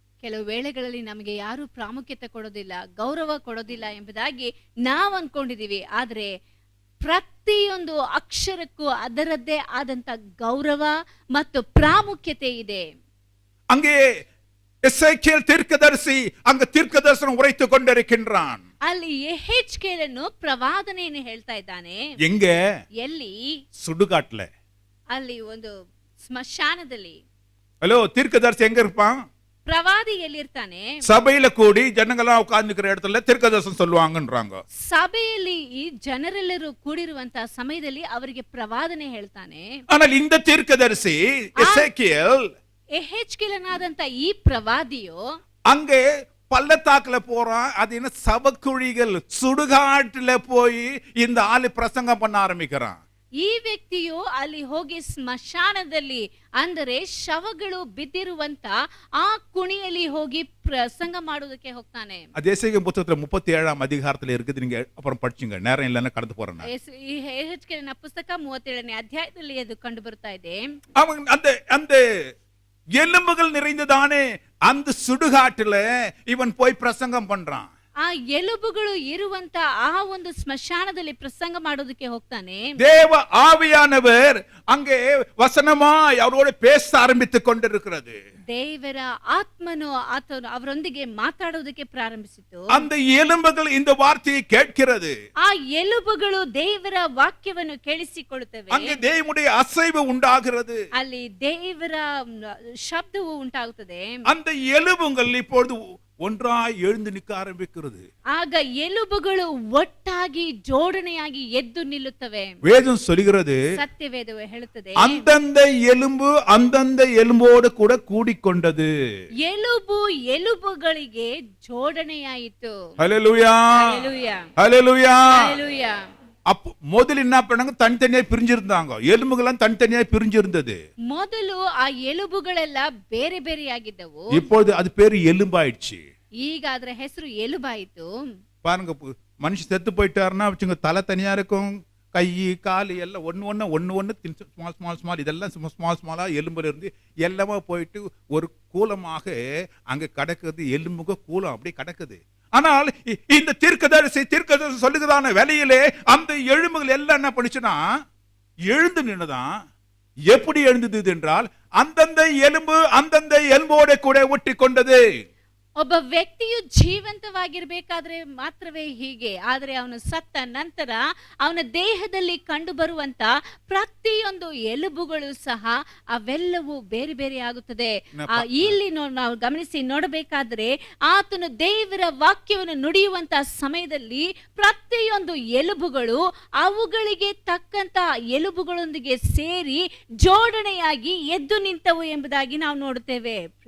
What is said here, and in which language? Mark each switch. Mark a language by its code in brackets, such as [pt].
[kn] ಕೆಲವು ವೇಳೆಗಳಲ್ಲಿ ನಮಗೆ ಯಾರು ಪ್ರಾಮುಖ್ಯತೆ ಕೊಡೋದಿಲ್ಲ, ಗೌರವ ಕೊಡೋದಿಲ್ಲ ಎಂಬುದಾಗಿ ನಾವು ಅನ್ಕೊಂಡಿದೀವಿ. ಆದ್ರೆ ಪ್ರತಿಯೊಂದು ಅಕ್ಷರಕ್ಕೂ ಅದರದ್ದೇ ಆದಂತ ಗೌರವ ಮತ್ತು ಪ್ರಾಮುಖ್ಯತೆ ಇದೆ. [ta] அங்கே எசேக்கியேல் தீர்க்கதரிசி அங்க தீர்க்கதரிசனம் உரைத்துக் கொண்டிருக்கின்றான். [kn] ಅಲ್ಲಿ ಯೆಹೆಜ್ಕೇಲನು ಪ್ರವಾದನೆಯನ್ನು ಹೇಳ್ತಾ ಇದ್ದಾನೆ. [ta] எங்க? [kn] ಎಲ್ಲಿ? [ta] சுடுகாட்டுல. [kn] ಅಲ್ಲಿ ಒಂದು ಸ್ಮಶಾನದಲ್ಲಿ. [ta] ஹலோ, தீர்க்கதரிசி எங்க இருப்பான்? [kn] ಪ್ರವಾದಿ ಎಲ್ಲಿರ್ತಾನೆ? [ta] சபையில கூடி ஜனங்களாம் உட்கார்ந்துக்கிற இடத்துல தீர்க்கதரிசனம் சொல்லுவாங்கன்றாங்க. [kn] ಸಭೆಯಲ್ಲಿ ಈ ಜನರೆಲ್ಲರೂ ಕೂಡಿರುವಂತಹ ಸಮಯದಲ್ಲಿ ಅವರಿಗೆ ಪ್ರವಾದನೆ ಹೇಳ್ತಾನೆ. [ta] ஆனால் இந்த தீர்க்கதரிசி எசேக்கியேல் [kn] ಯೆಹೆಜ್ಕೇಲನಾದಂತ ಈ ಪ್ರವಾದಿಯು [ta] அங்கே பள்ளத்தாக்குல போறான். அது என்ன சபக்குழிகள், சுடுகாட்டுல போய் இந்த ஆளு பிரசங்கம் பண்ண ஆரம்பிக்கிறான். [kn] ಈ ವ್ಯಕ್ತಿಯು ಅಲ್ಲಿ ಹೋಗಿ ಸ್ಮಶಾನದಲ್ಲಿ ಅಂದರೆ ಶವಗಳು ಬಿದ್ದಿರುವಂತ ಆ ಕುಣಿಯಲ್ಲಿ ಹೋಗಿ ಪ್ರಸಂಗ ಮಾಡುವುದಕ್ಕೆ ಹೋಗ್ತಾನೆ. [ta] அது எசேக்கியேல் புத்தகத்துல 37ஆம் அதிகாரத்துல இருக்குது. நீங்க அப்புறம் படிச்சுங்க, நேரம் இல்லைன்னா கடந்து போறேன். [kn] ಈ ಯೆಹೆಜ್ಕೇಲನ ಪುಸ್ತಕ 37ನೇ ಅಧ್ಯಾಯದಲ್ಲಿ ಅದು ಕಂಡು ಬರ್ತಾ ಇದೆ. [ta] அவன் அந்த எலும்புகள் நிறைந்ததானே அந்த சுடுகாட்டுல இவன் போய் பிரசங்கம் பண்றான். [kn] ಆ ಎಲುಬುಗಳು ಇರುವಂತ ಆ ಒಂದು ಸ್ಮಶಾನದಲ್ಲಿ ಪ್ರಸಂಗ ಮಾಡೋದಕ್ಕೆ ಹೋಗ್ತಾನೆ. [ta] தேவ ஆவியானவர் அங்கே வசனமாய் அவரோடு பேச ஆரம்பித்துக் கொண்டிருக்கிறது. [kn] ದೇವರ ಆತ್ಮನು ಅವರೊಂದಿಗೆ ಮಾತಾಡೋದಕ್ಕೆ ಪ್ರಾರಂಭಿಸಿತು. [ta] அந்த எலும்புகள் இந்த வார்த்தையை கேட்கிறது. [kn] ಆ ಎಲುಬುಗಳು ದೇವರ ವಾಕ್ಯವನ್ನು ಕೇಳಿಸಿಕೊಳ್ಳುತ್ತವೆ. [ta] அங்கே தேவனுடைய அசைவு உண்டாகிறது. [kn] ಅಲ್ಲಿ ದೇವರ ಶಬ್ದವು ಉಂಟಾಗುತ್ತದೆ. [ta] அந்த எலும்புகள் இப்பொழுது ஒன்றாய் எழுந்து நிற்க ஆரம்பிக்கிறது. [kn] ಆಗ ಎಲುಬುಗಳು ಒಟ್ಟಾಗಿ ಜೋಡಣೆಯಾಗಿ ಎದ್ದು ನಿಲ್ಲುತ್ತವೆ. [ta] வேதம் சொல்கிறது, [kn] ಸತ್ಯವೇದವು ಹೇಳುತ್ತದೆ, [ta] அந்தந்த எலும்பு அந்தந்த எலும்போடு கூட கூடிக்கொண்டது. [kn] ಎಲುಬು ಎಲುಬುಗಳಿಗೆ ಜೋಡಣೆಯಾಯಿತು. [ta] ஹல்லேலூயா, ஹல்லேலூயா, ஹல்லேலூயா. ஹல்லேலூயா. அப்போ முதல்ல என்ன பண்ணாங்க? தனித்தனியா பிரிஞ்சிருந்தாங்க. எலும்புகள்லாம் தனித்தனியா பிரிஞ்சிருந்தது. [kn] ಮೊದಲು ಆ ಎಲುಬುಗಳೆಲ್ಲ ಬೇರೆ ಬೇರೆಯಾಗಿದ್ದವು. [ta] இப்பொழுது அது பேரு எலும்பாயிடுச்சு. [kn] ಈಗ ಅದರ ಹೆಸರು ಎಲುಬಾಯಿತು. [ta] பாருங்க, மனுஷன் செத்து போயிட்டாருன்னா வச்சுங்க, தலை தனியா இருக்கும், கை கால் எல்லாம் ஒன்னு ஸ்மால் இதெல்லாம் ஸ்மாலா எலும்புல இருந்து எல்லாமே போயிட்டு ஒரு கூலமாக அங்க கிடக்குது. எலும்புக கூலம் அப்படி கிடக்குது. ஆனால் இந்த தீர்க்கதரிசி சொல்லுகிறதான வேலையிலே அந்த எலும்புகள் எல்லாம் என்ன பண்ணுச்சுன்னா எழுந்து நின்னுதான். எப்படி எழுந்தது என்றால் அந்தந்த எலும்பு அந்தந்த எலும்போட கூட ஒட்டி கொண்டது. [kn] ಒಬ್ಬ ವ್ಯಕ್ತಿಯು ಜೀವಂತವಾಗಿರಬೇಕಾದ್ರೆ ಮಾತ್ರವೇ ಹೀಗೆ. ಆದರೆ ಅವನು ಸತ್ತ ನಂತರ ಅವನ ದೇಹದಲ್ಲಿ ಕಂಡು ಬರುವಂತ ಪ್ರತಿಯೊಂದು ಎಲುಬುಗಳು ಸಹ ಅವೆಲ್ಲವೂ ಬೇರೆ ಬೇರೆ ಆಗುತ್ತದೆ. ಇಲ್ಲಿ ನಾವು ಗಮನಿಸಿ ನೋಡಬೇಕಾದ್ರೆ ಆತನು ದೇವರ ವಾಕ್ಯವನ್ನು ನುಡಿಯುವಂತ ಸಮಯದಲ್ಲಿ ಪ್ರತಿಯೊಂದು ಎಲುಬುಗಳು ಅವುಗಳಿಗೆ ತಕ್ಕಂತ ಎಲುಬುಗಳೊಂದಿಗೆ ಸೇರಿ ಜೋಡಣೆಯಾಗಿ ಎದ್ದು ನಿಂತವು ಎಂಬುದಾಗಿ ನಾವು ನೋಡುತ್ತೇವೆ.